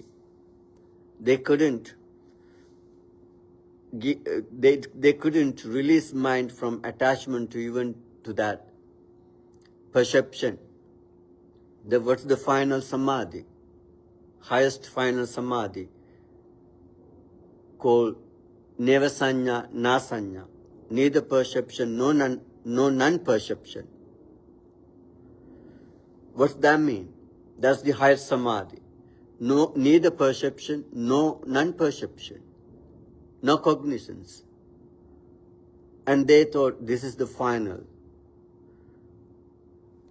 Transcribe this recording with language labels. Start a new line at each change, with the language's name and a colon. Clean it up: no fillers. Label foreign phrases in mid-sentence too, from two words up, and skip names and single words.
English: They couldn't release mind from attachment to even to that perception. What's the final samadhi? Highest final samadhi called
Pali: neva sanya, na sanya.
English: Neither perception, no non-perception. What's that mean? That's the highest samadhi. No, neither perception, no non-perception. No cognitions. And they thought this is the final.